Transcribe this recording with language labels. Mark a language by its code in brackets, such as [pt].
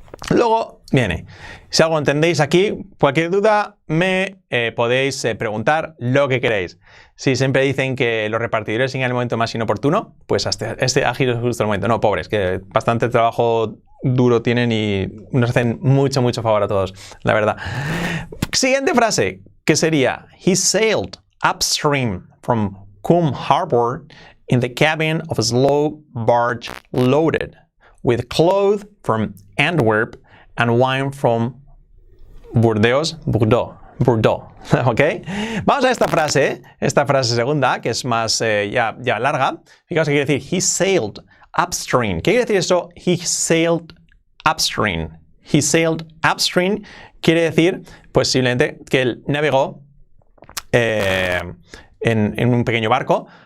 [es] Luego viene, si algo entendéis aquí, cualquier duda me podéis preguntar lo que queréis. Si siempre dicen que los repartidores siguen el momento más inoportuno, pues hasta este ágil es justo el momento. No, pobres, que bastante trabajo duro tienen y nos hacen mucho favor a todos, la verdad. Siguiente frase, que sería, [en] he sailed upstream from Coombe Harbor in the cabin of a slow barge loaded with cloth from Antwerp and wine from Bordeaux, Bordeaux. ¿Ok? [es] Vamos a esta frase segunda, que es más ya larga. Fijaos que quiere decir [en] he sailed upstream. [es] ¿Qué quiere decir eso? [en] He sailed upstream. He sailed upstream [es] quiere decir, pues simplemente que él navegó en un pequeño barco.